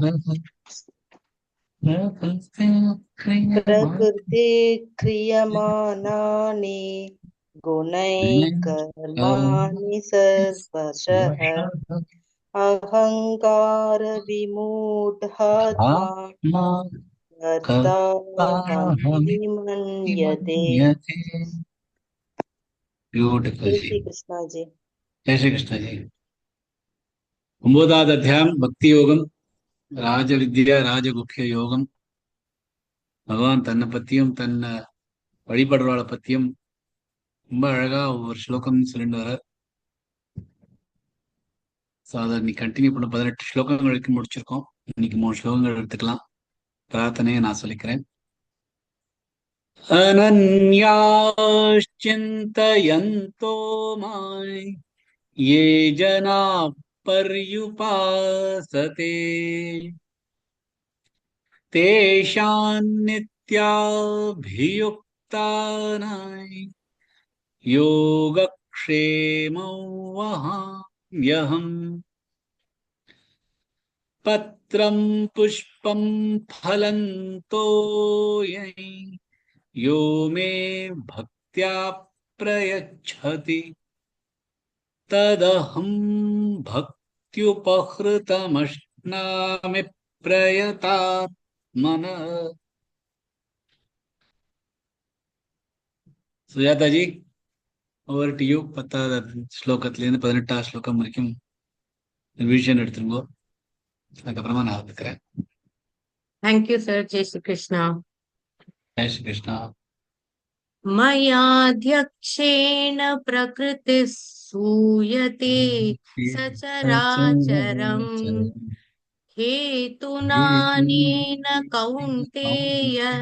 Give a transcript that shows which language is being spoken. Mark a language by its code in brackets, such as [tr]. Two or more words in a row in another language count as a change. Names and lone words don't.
[sa] प्रकृते क्रियमाणानि गुणैः कर्माणि सर्वशः, अहंकार विमूढात्मा कर्ताहमि मन्यते। [hi] ब्यूटिफुल जय जी. श्री कृष्णा जी. जय श्री कृष्ण जी. [ta] 9வது அத்தியாயம் பக்தி யோகம், ராஜவித்யா ராஜகுக்கிய யோகம். பகவான் தன்னை பத்தியும் தன்னை வழிபடுறவாளை பத்தியும் ரொம்ப அழகா ஒவ்வொரு ஸ்லோகம் சொல்லிட்டு வர. அதை நீ கண்டினியூ பண்ண 18 ஸ்லோகங்கள் வரைக்கும் முடிச்சிருக்கோம். இன்னைக்கு 3 ஸ்லோகங்கள் எடுத்துக்கலாம். பிரார்த்தனையை நான் சொல்லிக்கிறேன். [sa] अनन्याश्चिन्तयन्तो माम् ये जना पर्युपासते तेषां नित्याभियुक्तानां योगक्षेमं वहाम्यहम्। पत्रं पुष्पं फलं तोयं यो मे भक्त्या प्रयच्छति तदहं भक्त्युपहृतमश्नामि प्रयतात्मनः. [en] சுஜாதா ஜி, over to you. [ta] 10வது ஸ்லோகத்திலேருந்து 18வது ஸ்லோகம் வரைக்கும் ரிவிஷன் எடுத்துருங்கோ. அதுக்கப்புறமா நான் வந்துக்கிறேன். [en] Thank you, sir. [hi] जय श्री कृष्ण. जय श्री कृष्णा. [sa] मयाध्यक्षेण प्रकृतिः सूयते सचराचरम् हेतुनानेन कौन्तेय